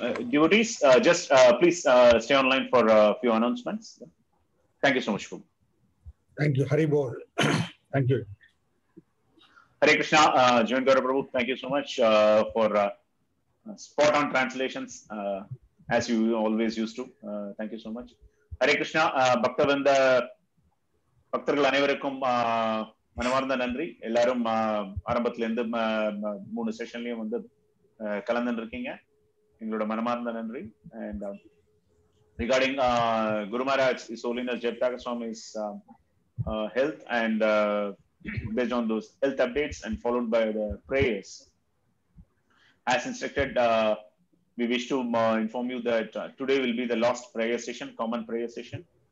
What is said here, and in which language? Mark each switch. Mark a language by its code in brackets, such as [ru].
[en] Devotees, just please stay online for a few announcements. Thank you so much, Prabhu. Thank you. Hari Bol. Thank you. Hare Krishna, Jain Gaura Prabhu, thank you so much for spot on translations, as you always used to. Thank you so much. [ta] Hare Krishna, Bhaktavinda பக்தர்கள் அனைவருக்கும் மனமார்ந்த நன்றி. எல்லாரும் ஆரம்பத்துல இருந்து 3 செஷன்லயும் வந்து கலந்துட்டு இருக்கீங்க. எங்களோட மனமார்ந்த நன்றி. [en] And regarding Guru Maharaj, His Holiness Jayapataka Swami's health, and based on those health updates and followed by the prayers, as instructed, we wish to inform you that today will be the last prayer session, common prayer session.